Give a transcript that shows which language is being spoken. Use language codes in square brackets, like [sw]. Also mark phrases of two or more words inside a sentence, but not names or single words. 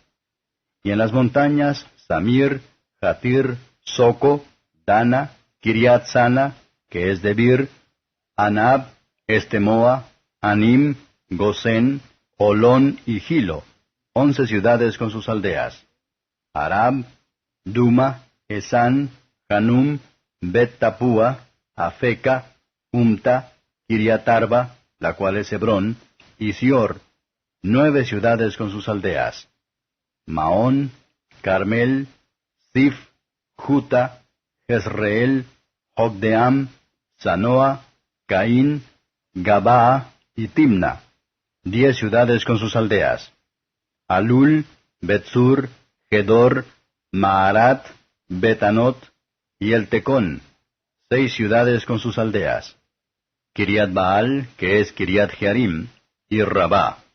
[es] Y en las montañas, Samir, Jatir, Soco, Dana, Kiriat Sana, que es Debir, Anab, Estemoa, Anim, Gosén, Olón y Gilo, 11 ciudades con sus aldeas. Arab, Duma, Esán, Hanum, Bet-Tapúa, Afeca, Umta, Kiriat Arba, la cual es Hebrón, y Sior, 9 ciudades con sus aldeas. Maón, Carmel, Sif, Juta, Jezreel, Jogdeam, Sanoa, Caín, Gabaa y Timna, 10 ciudades con sus aldeas. Alul, Betsur, Gedor, Maarat, Betanot y El Tecón, 6 ciudades con sus aldeas. Kiriat Baal, que es Kiriat Jearim, y Rabá.